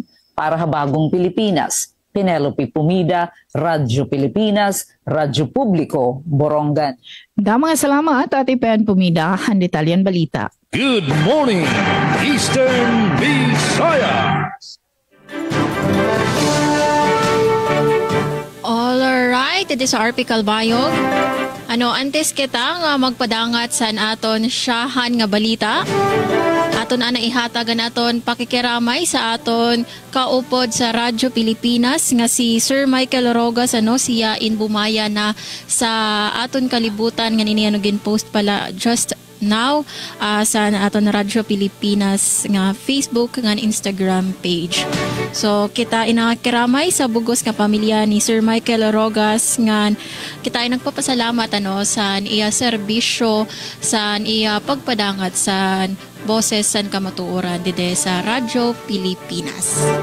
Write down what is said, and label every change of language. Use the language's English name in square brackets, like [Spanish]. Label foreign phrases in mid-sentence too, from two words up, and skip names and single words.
[Waray] Para ha bagong Pilipinas, Penelope Pumida, Radyo Pilipinas, Radyo Publiko, Borongan. Damang salamat Ate Pen Pumida, ang detalyan balita. [English] Good morning, Eastern Visayas. Alright, it is RP Calbayog. [Waray] Antes kita nga magpadangat sa aton siyahan nga balita. Aton ana ihatagan aton pakikiramay sa aton kaupod sa Radyo Pilipinas nga si Sir Michael Rogas siya inbumaya na sa aton kalibutan nga niniya post pala [English] just now [Waray] sa aton Radyo Pilipinas nga Facebook nga [English] Instagram page. [Waray] So kita inakiramay sa bugos nga pamilya ni Sir Michael Rogas nga kita ay nagpapasalamat sa iya serbisyo sa iya pagpadangat sa boses san kamatuoran dide sa Radyo Pilipinas.